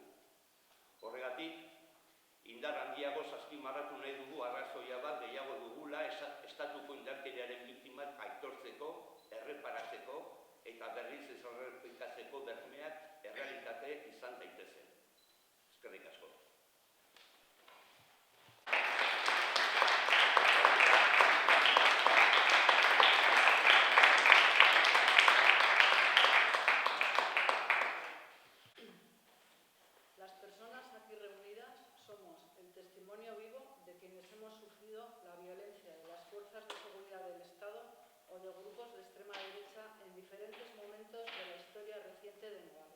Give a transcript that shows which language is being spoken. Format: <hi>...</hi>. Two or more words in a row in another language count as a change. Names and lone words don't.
<eu>Horregatik, indar handiago azpimarratu nahi dugu arrazoia bat gehiago dugula estatuko indarkeriaren biktimak aitortzeko, erreparatzeko eta berriz ez errepikatzeko bermeak errealitate izan daitezen. Eskerrik asko.</eu> <es>Las personas aquí reunidas somos el testimonio vivo de quienes hemos sufrido la violencia de las fuerzas de seguridad del Estado o de grupos de extrema derecha en diferentes momentos de la historia reciente de Navarra.</es>